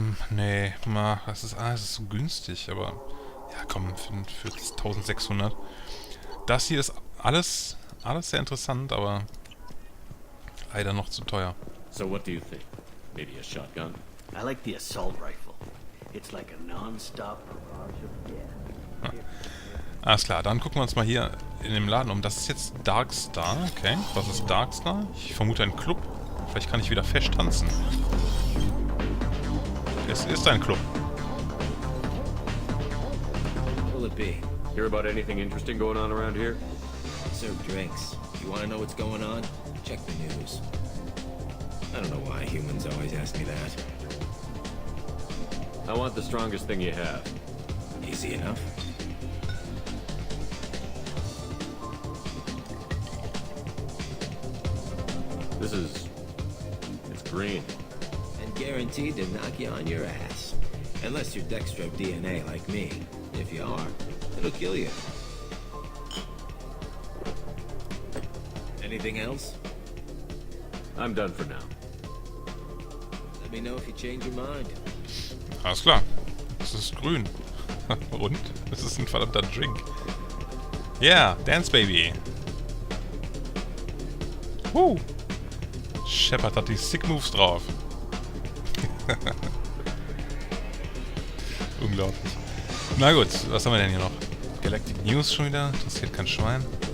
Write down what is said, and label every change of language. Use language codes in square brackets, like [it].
[de] Nee, es ist so günstig, aber ja komm, für 1600. Das hier ist alles sehr interessant, aber leider noch zu teuer. [en] So what do you think? Maybe a shotgun? I like the assault rifle. It's like a non-stop barrage of death. [de] Alles klar, dann gucken wir uns mal hier in dem Laden um. Das ist jetzt Darkstar, okay. Was ist Darkstar? Ich vermute ein Club. Vielleicht kann ich wieder festtanzen. Es ist ein Club. [en] What will it be? Hear about anything interesting going on around here? Serve drinks. You want to know what's going on? Check the news. I don't know why humans always ask me that. I want the strongest thing you have. Easy enough. It's green. And guaranteed to knock you on your ass. Unless you're Dextro DNA like me. If you are, it'll kill you. Anything else? I'm done for now. Let me know if you change your mind. [de] Alles klar. Es ist grün. Und? Es ist ein verdammter Drink. [en] Yeah, Dance Baby. [de] Shepard hat die Sick Moves drauf. Unglaublich. Na gut, was haben wir denn hier noch? Galactic News schon wieder. Interessiert kein Schwein.